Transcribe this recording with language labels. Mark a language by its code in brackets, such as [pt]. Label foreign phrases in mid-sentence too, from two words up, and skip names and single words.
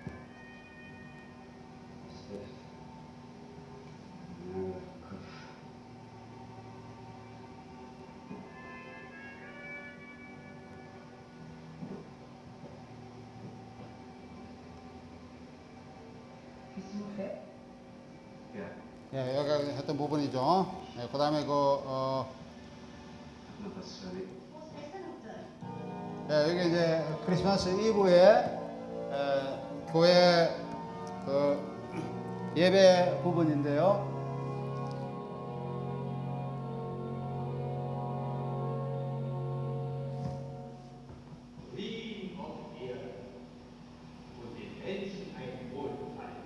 [de] Das trifft. Ja, Kopf. Bist du weg? Ja, [ko] 예, 여기 했던 부분이죠. 네, 그 다음에 [de] hab noch was zu erwähnen. Wo ist das denn, Doktor? [ko] 예, 여기 이제 크리스마스 이브에 교회 그 예배 부분인데요. [de] Frieden auf Erden und den Menschen ein Wohlgefallen.